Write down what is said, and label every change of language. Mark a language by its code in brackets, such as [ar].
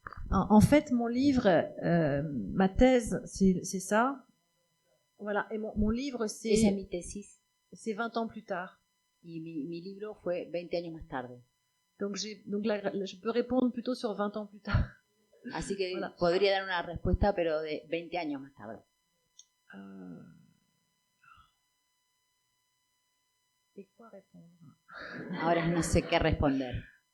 [fr] En fait, mon livre, ma thèse, c'est ça. Voilà, et mon livre, c'est... [es] Esa es mi tesis. [fr] C'est 20 ans plus tard. [es] Y mi libro fue 20 años más tarde. [fr] Donc je peux répondre plutôt sur 20 ans plus tard. [es] Así que [fr] voilà. [es] Podría dar una respuesta, pero de 20 años más tarde. [fr] ¿Y quoi répondre? [es] Ahora no sé qué responder.